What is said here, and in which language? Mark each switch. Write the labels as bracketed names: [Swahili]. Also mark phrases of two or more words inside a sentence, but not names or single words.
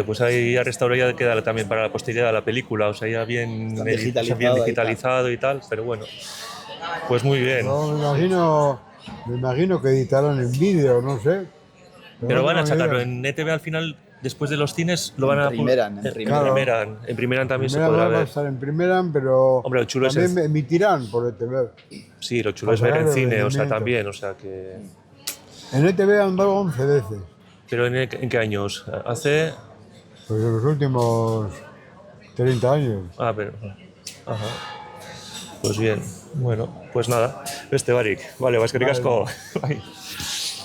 [Spanish] Pues ahí ya restaurado ya queda también para la posteridad la película. O sea, ya bien, Está digitalizado, digitalizado bien y digitalizado y tal. Pero bueno, pues muy bien. No, me imagino que editarán en vídeo, no sé. Pero van a no, sacarlo idea. en ETV al final, después de los cines, lo van a... Primeran, en Primeran. En Primeran también Primera se podrá va a ver. estar en Primeran, pero Hombre, lo chulo es también el- emitirán por ETV. Sí, lo chulo es ver Pasará en el cine, o sea, rendimiento. también, o sea que... En ETV han dado 11 veces. ¿Pero en qué años? Hace... Pues en los últimos 30 años. Ah, pero... Ajá. Pues bien, bueno, pues nada, [Basque] beste barik. Vale, eskerrik asko. Bai.